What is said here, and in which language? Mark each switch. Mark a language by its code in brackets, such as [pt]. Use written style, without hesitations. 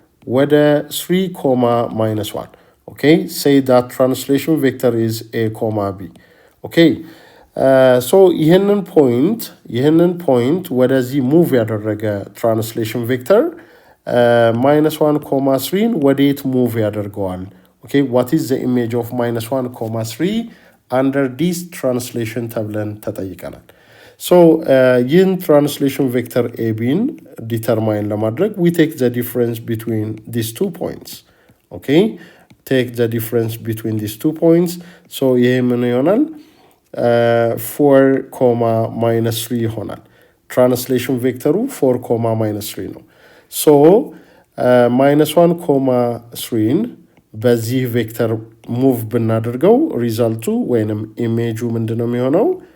[am] ወደ 3 ኮማ -1 ኦኬ [en] say that translation vector is a comma b [am] ኦኬ ሶ ይህንን ፖይንት ወደዚህ ሙቭ ያደረገ ትራንስሌሽን ቬክተር -1 ኮማ 3ን ወዴት ሙቭ ያደርገዋል? ኦኬ [en] what is the image of -1 [am] ኮማ 3 [en] under this translation [am] ተብለን ተጠይቀናል። ሶ ይህን ትራንስሌሽን ቬክተር ኤቢን ዲተርማይን ለማድረግ [en] we take the difference between these 2 points [am] ኦኬ [en] take the difference between these 2 points [am] so ይሄ ምን ይሆናል? 4 ኮማ -3 ይሆናል። ትራንስሌሽን ቬክተሩ 4 ኮማ -3 ነው። ሶ -1 ኮማ 3ን በዚህ ቬክተር ሙቭ ብናደርገው ሪዛልቱ ወይንም ኢሜጁ ምንድነው የሚሆነው?